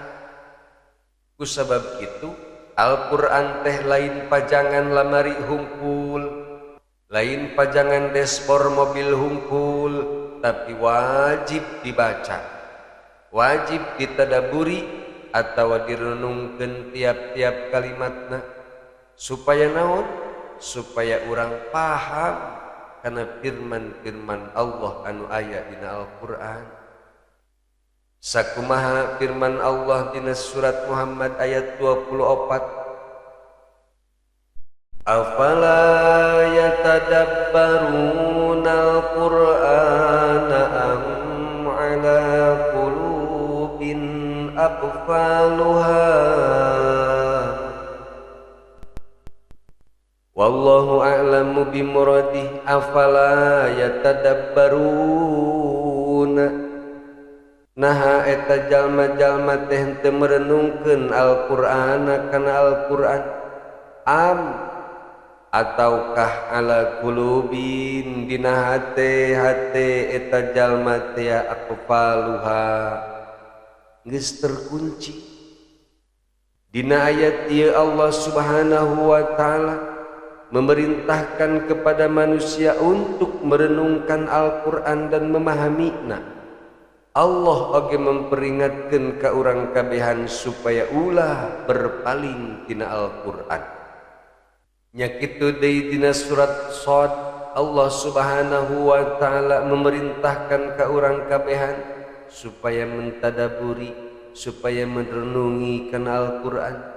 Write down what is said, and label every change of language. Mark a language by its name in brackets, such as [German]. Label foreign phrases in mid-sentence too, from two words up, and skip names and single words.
[Sundanese] Ku sabab kitu Al-Qur'an teh lain pajangan lamari hungkul, lain pajangan dashboard mobil hungkul, tapi wajib dibaca, wajib ditadaburi atau direnungkeun tiap-tiap kalimatna supaya naon? Supaya urang paham kana firman-firman Allah anu aya dina Al-Qur'an. Sakumaha firman Allah dina surat Muhammad ayat 24, [Arabic] أفلا يتدبرون القرآن أم على قلوب أقفالها. والله أعلم بمراده. أفلا يتدبرون, [Sundanese] naha eta jalma-jalma teh henteu merenungkeun Al-Qur'ana kana Al-Qur'an, am ataukah [Arabic] على قلوب [Sundanese] dina hate eta jalma teh aqfaluha geus terkunci. Dina ayat ieu [Indonesian] Allah [Arabic] سبحانه وتعالى [Indonesian] memerintahkan kepada manusia untuk merenungkan Al-Qur'an dan memahaminya. [Sundanese] Allah oge memperingatkeun ka urang kabehan supaya ulah berpaling tina Al-Qur'an. Nya kitu deui dina surat Shad Allah [Arabic] سبحانه وتعالى [Sundanese] memerintahkan ka urang kabehan supaya mentadaburi, supaya merenungi kana Al-Qur'an.